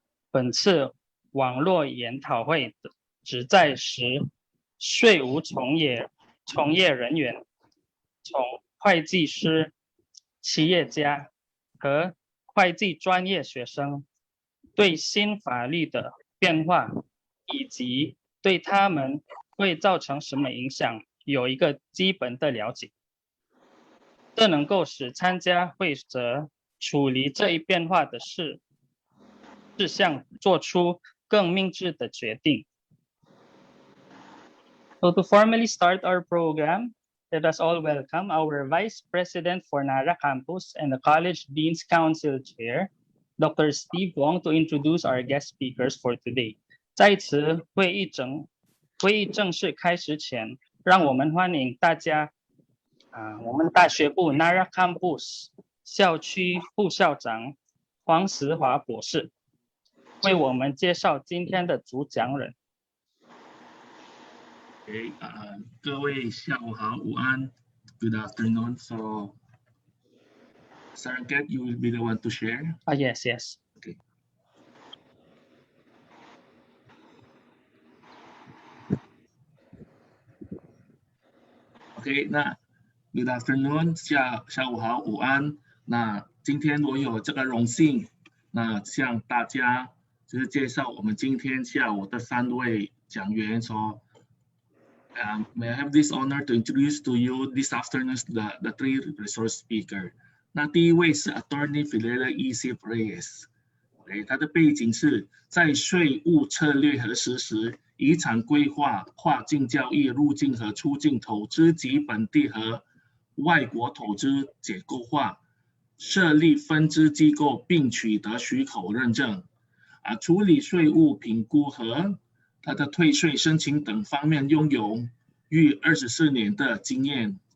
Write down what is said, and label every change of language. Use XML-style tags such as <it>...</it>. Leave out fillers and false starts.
<zh>本次网络研讨会旨在使税务从业人员，从会计师、企业家和会计专业学生对新法律的变化以及对他们会造成什么影响有一个基本的了解，这能够使参加会者处理这一变化的事项做出更明智的决定。</zh> <en>So to formally start our program, let us all welcome our Vice President for NARA Campus and the College Dean's Council Chair, Dr. Steve Wong, to introduce our guest speakers for today.</en> <zh>在此会议正式开始前，让我们欢迎大家我们大学部 NARA Campus 校区副校长黄石华博士为我们介绍今天的主讲人。各位下午好，午安 ，</zh> <en>Good afternoon. So, Saranket, you will be the one to share. Yes. Okay.</en> <zh>OK， 那</zh> <en>Good afternoon，</en> <zh>下午好，午安。那今天我有这个荣幸，那向大家就是介绍我们今天下午的3位讲员。</zh> <en>So, may I have this honor to introduce to you this afternoon's the 3 resource speaker。</en> <zh>那第一位是 Attorney Fidela E.C. Reyes， 他的背景是在税务策略和实施、遗产规划、跨境交易、入境和出境投资及本地和外国投资结构化、设立分支机构并取得许可认证，处理税务评估和他的退税申请等方面拥有逾24年的经验。</zh>